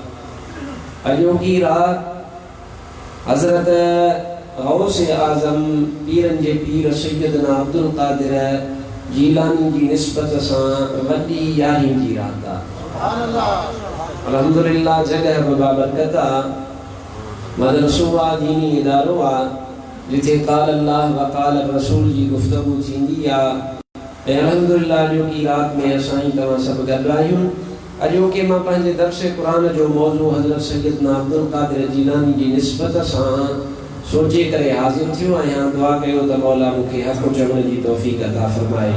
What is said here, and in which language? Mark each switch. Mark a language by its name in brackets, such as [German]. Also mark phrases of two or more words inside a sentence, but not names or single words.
[Sindhi] अॼु की रात हज़रत गौस आज़म पीरन जे पीर सैयदना अब्दुल कादिर जीलानी जी निस्बत सां वॾी यारी जी रात आहे। अल्हम्दुलिल्लाह जगह बाबरकत आहे मदरसो आहे दीनी इदारो आहे जिथे [Arabic] قال الله وقال رسول [Sindhi] जी गुफ़्तगू थींदी आहे ऐं अल्हम्दुलिल्लाह अॼु की रात में असां तव्हां सभु गॾु आहियूं। अॼु के मां पंहिंजे दर्स क़ुरान जो मौज़ू हज़रत सैयदना अब्दुल कादिर जीलानी जी निस्बत सां सोचे करे हाज़िर थियो आहियां। दुआ कयो त मौला मूंखे हक़ चवण जी तौफ़ीक़ अता फ़रमाए।